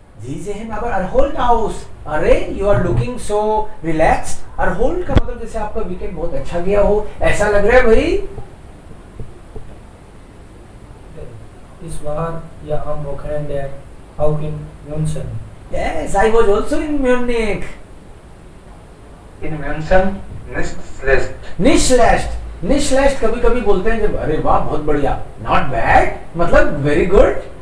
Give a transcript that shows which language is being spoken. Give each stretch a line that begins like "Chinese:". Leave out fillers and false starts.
German: Sie sehen aber erholt aus. अरे
English: you are looking so relaxed.
Hindi: erholt का मतलब जैसे आपका वीकेंड बहुत अच्छा गया हो, ऐसा लग रहा है भाई. इस बार या
German: am Wochenende auch in München.
English: Yes, I was also in Munich.
German: In München nicht schlecht. Nicht schlecht. Nicht schlecht
Hindi: कभी कभी बोलते हैं जब, अरे वाह बहुत बढ़िया.
English: Not bad मतलब very good.